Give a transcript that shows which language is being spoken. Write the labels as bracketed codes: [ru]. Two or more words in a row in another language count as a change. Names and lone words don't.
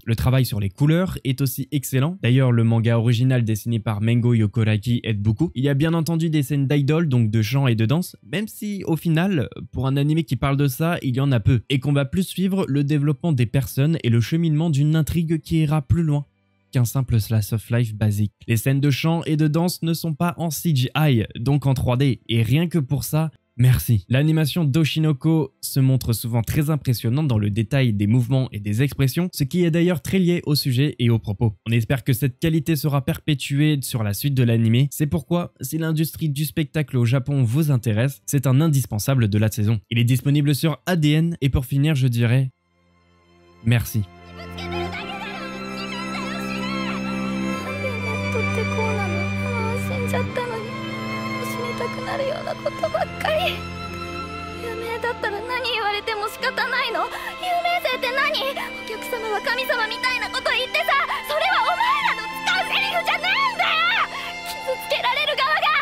[fr] Le travail sur les couleurs est aussi excellent. D'ailleurs, le manga original dessiné par Mengo Yokoraki aide beaucoup. Il y a bien entendu des scènes d'idol, donc de chant et de danse, même si au final, pour un animé qui parle de ça, il y en a peu, et qu'on va plus suivre le développement des personnes et le cheminement d'une intrigue qui ira plus loin qu'un simple [en] slice of life [fr] basique. Les scènes de chant et de danse ne sont pas en CGI, donc en 3D, et rien que pour ça, merci. L'animation d'Oshinoko se montre souvent très impressionnante dans le détail des mouvements et des expressions, ce qui est d'ailleurs très lié au sujet et aux propos. On espère que cette qualité sera perpétuée sur la suite de l'animé, c'est pourquoi, si l'industrie du spectacle au Japon vous intéresse, c'est un indispensable de la saison. Il est disponible sur ADN, et pour finir, je dirais merci. [ja] ちゃったのに死にたくなるようなことばっかり。有名だったら何言われても仕方ないの？有名性って何？お客様は神様みたいなこと言ってさ、それはお前らの使うセリフじゃねえんだよ。傷つけられる側